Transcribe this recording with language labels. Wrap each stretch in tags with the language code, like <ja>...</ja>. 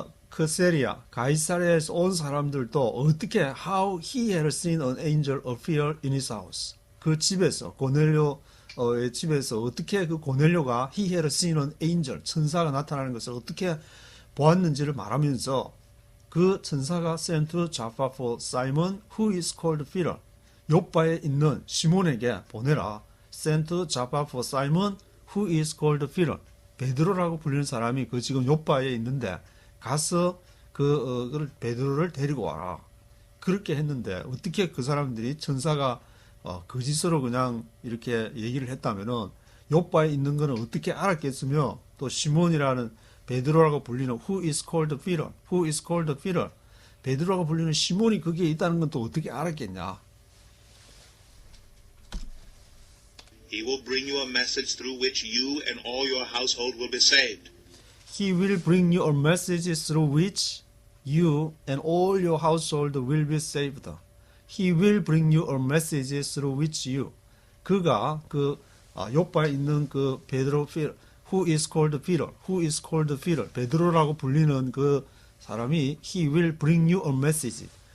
<ko>크세리아, 가이사랴에서 온 사람들도 어떻게</ko> <en>how he had seen an angel appear in his house.</en> <ko>그 집에서 고넬료의 집에서 어떻게 그 고넬료가</ko> <en>he had seen an angel</en> <ko>천사가 나타나는 것을 어떻게 보았는지를 말하면서 그 천사가</ko> <en>sent to Jaffa for Simon who is called Peter</en> <ko>요바에 있는 시몬에게 보내라.</ko> <en>sent to Jaffa for Simon who is called Peter</en> <ko>베드로라고 불리는 사람이 그 지금 요바에 있는데 가서 그 베드로를 데리고 와라. 그렇게 했는데 어떻게 그 사람들이 천사가 거짓으로 그냥 이렇게 얘기를 했다면은 요바에 있는 거는 어떻게 알았겠으며 또 시몬이라는 베드로라고 불리는</ko> <en>who is called Peter, who is called Peter</en> <ko>베드로라고 불리는 시몬이 거기에 있다는 건 또 어떻게 알았겠냐?</ko> <en>He will bring you a message through which you and all your household will be saved. He will bring you a message through which you and all your household will be saved. He will bring you a message through which you.</en> <ko>그가 요바에 있는 그 베드로</ko> <en>who is called Peter, who is called Peter,</en> <ko>베드로라고 불리는 그 사람이</ko> <en>he will bring you a message.</en>